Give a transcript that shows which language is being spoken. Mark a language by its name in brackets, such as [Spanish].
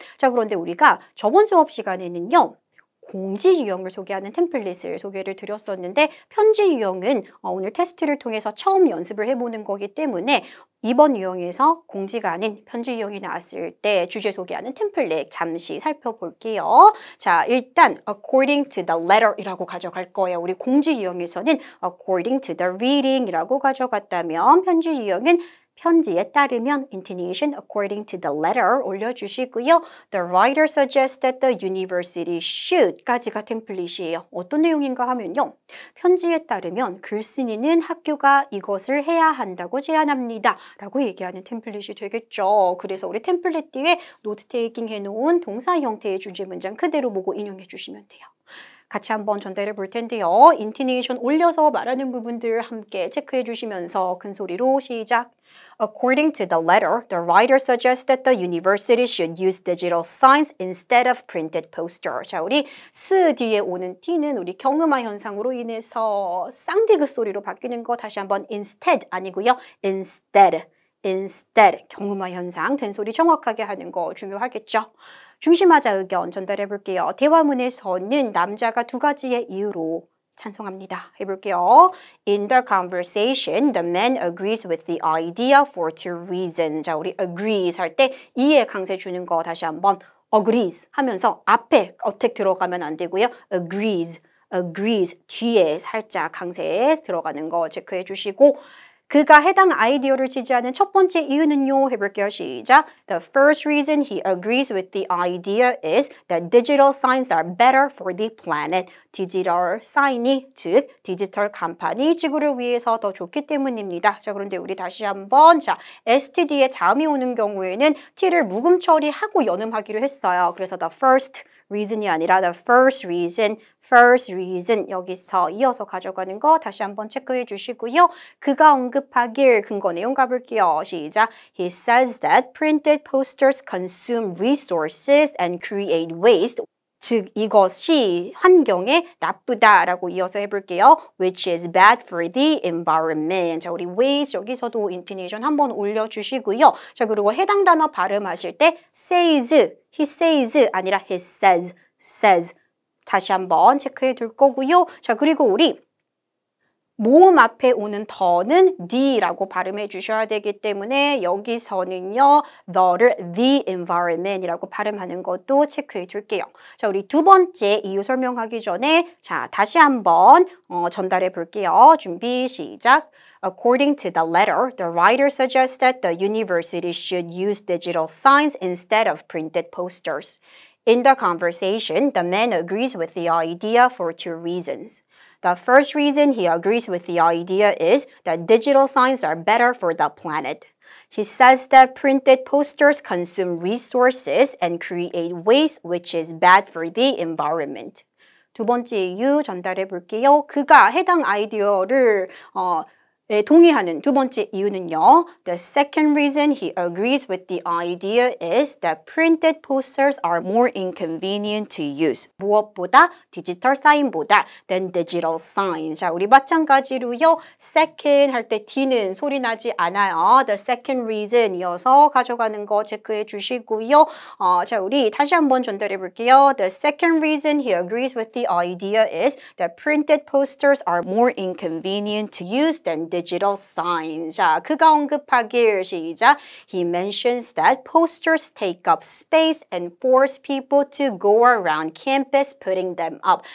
[Korean] 자, 그런데 우리가 저번 수업 시간에는요. 공지 유형을 소개하는 템플릿을 소개를 드렸었는데 편지 유형은 오늘 테스트를 통해서 처음 연습을 해보는 거기 때문에 이번 유형에서 공지가 아닌 편지 유형이 나왔을 때 주제 소개하는 템플릿 잠시 살펴볼게요. 자, 일단 [English] according to the letter [Korean] 이라고 가져갈 거예요. 우리 공지 유형에서는 [English] according to the reading [Korean] 이라고 가져갔다면 편지 유형은 편지에 따르면 intonation [English] according to the letter [Korean] 올려주시고요. [English] The writer suggests that the university should [Korean] 까지가 템플릿이에요. 어떤 내용인가 하면요. 편지에 따르면 글쓴이는 학교가 이것을 해야 한다고 제안합니다. 라고 얘기하는 템플릿이 되겠죠. 그래서 우리 템플릿 뒤에 노트 테이킹 해놓은 동사 형태의 주제 문장 그대로 보고 인용해 주시면 돼요. 같이 한번 전달해 볼 텐데요. 인토네이션 올려서 말하는 부분들 함께 체크해 주시면서 큰 소리로 시작. [English] According to the letter, the writer suggests that the university should use digital signs instead of printed poster. [Korean] 자, 우리 스 뒤에 오는 t는 우리 경음화 현상으로 인해서 쌍디귿 소리로 바뀌는 거 다시 한번 instead 아니고요. instead 경음화 현상 된 소리 정확하게 하는 거 중요하겠죠. 중심하자 의견 전달해 볼게요. 대화문에서는 남자가 두 가지의 이유로 찬성합니다. 해볼게요. [English] In the conversation, the man agrees with the idea for two reasons. [Korean] 자, 우리 agrees 할 때 이해 강세 주는 거 다시 한번 agrees 하면서 앞에 어택 들어가면 안 되고요. agrees 뒤에 살짝 강세 들어가는 거 체크해 주시고 그가 해당 아이디어를 지지하는 첫 번째 이유는요 해볼게요. 시작. [English] The first reason he agrees with the idea is that digital signs are better for the planet. [Korean] 디지털 사인이 즉 디지털 간판이 지구를 위해서 더 좋기 때문입니다. 자 그런데 우리 다시 한번 자 STD에 자음이 오는 경우에는 T를 묵음 처리하고 연음하기로 했어요. 그래서 [English] the first reason [Korean] 이 아니라 the first reason 여기서 이어서 가져가는 거 다시 한번 체크해 주시고요. 그가 언급하길 근거 내용 가볼게요. 시작. [English] He says that printed posters consume resources and create waste. [Korean] 즉 이것이 환경에 나쁘다라고 이어서 해볼게요. [English] Which is bad for the environment. [Korean] 자 우리 waste 여기서도 인토네이션 한번 올려주시고요. 자 그리고 해당 단어 발음하실 때 says, [English] he says [Korean] 아니라 he says 다시 한번 체크해 둘 거고요. 자 그리고 우리 모음 앞에 오는 더는 the라고 발음해 주셔야 되기 때문에 여기서는요 the를 [English] the environment [Korean] 이라고 발음하는 것도 체크해 줄게요. 자 우리 두 번째 이유 설명하기 전에 자 다시 한번 전달해 볼게요. 준비 시작. [English] According to the letter, the writer suggests that the university should use digital signs instead of printed posters. In the conversation, the man agrees with the idea for two reasons. The first reason he agrees with the idea is that digital signs are better for the planet. He says that printed posters consume resources and create waste, which is bad for the environment. [Korean] 두 번째 이유 전달해 볼게요. 그가 해당 아이디어를 동의하는 두 번째 이유는요. [English] The second reason he agrees with the idea is that printed posters are more inconvenient to use. [Korean] 무엇보다 디지털 사인보다 [English] than digital signs. [Korean] 자, 우리 마찬가지로요. second 할 때 D는 소리 나지 않아요. [English] The second reason [Korean] 이어서 가져가는 거 체크해 주시고요. 자, 우리 다시 한번 전달해 볼게요. [English] The second reason he agrees with the idea is that printed posters are more inconvenient to use than digital signs. [Korean] 자, 그가 언급하길 시작. [English] He mentions that posters take up space and force people to go around campus putting them up.